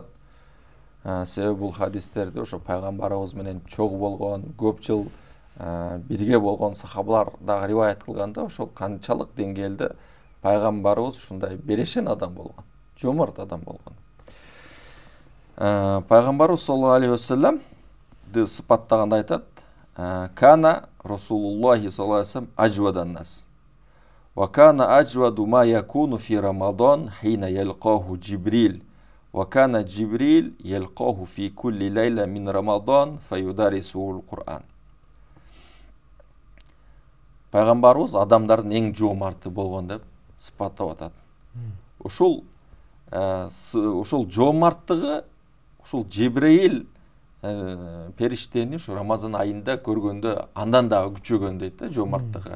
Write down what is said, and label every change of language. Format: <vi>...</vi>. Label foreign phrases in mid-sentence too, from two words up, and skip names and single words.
<ky>Себеби бул хадистерди ошо пайгамбарыбыз менен чогуу болгон, көп жыл бирге болгон сахабалар дагы риваят кылганда, ошол канчалык деңгээлде пайгамбарыбыз ушундай берешен адам болгон, жомарт адам болгон. Пайгамбарыбыз</ky> <ar>صلى الله عليه وسلم</ar> <ky>сыпаттаганда айтат:</ky> <ar>"كان رسول الله صلى الله عليه وسلم أجود الناس. وكان أجود ما يكون في رمضان حين يلقاه جبريل. وكان جبريل يلقاه في كل ليلة من رمضان فيدارسه القرآن."</ar> <ky>Пайгамбарыбыз адамдардын эң жомарты болгон деп сыпаттап атат. Ушул жомарттыгы ушул Джибрил периштени ушу Рамазан айында көргөндө андан дагы күчөгөн дейт да, жомарттыгы.</ky>